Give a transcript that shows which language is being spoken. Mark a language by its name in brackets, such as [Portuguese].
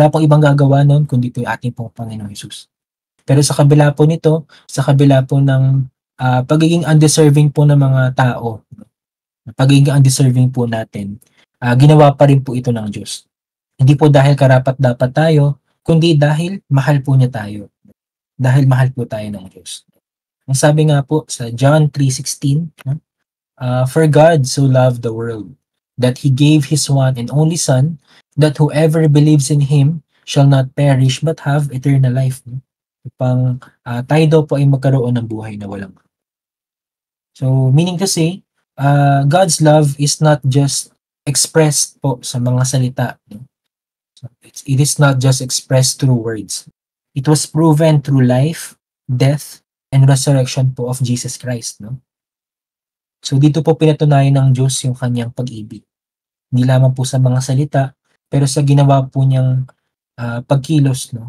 [Filipino] Wala pong ibang gagawa nun kundi po yung ating pong Panginoong Hesus. Pero sa kabila po nito, sa kabila po ng pagiging undeserving po ng mga tao, pagiging undeserving po natin, ginawa pa rin po ito ng Diyos. Hindi po dahil karapat-dapat tayo, kundi dahil mahal po niya tayo. Dahil mahal po tayo ng Diyos. Ang sabi nga po sa [English] John 3:16, "For God so loved the world, that He gave His one and only Son, that whoever believes in Him shall not perish but have eternal life." [Filipino] Upang tayo daw po ay magkaroon ng buhay na walang. [English] So, meaning to say, God's love is not just expressed [Filipino] po sa mga salita. [English] No? So, it is not just expressed through words. It was proven through life, death, and resurrection po of Jesus Christ. No? [Filipino] So, dito po pinatunayan ng Diyos yung kanyang pag-ibig. Hindi lamang po sa mga salita, pero sa ginawa po niyang pagkilos, no?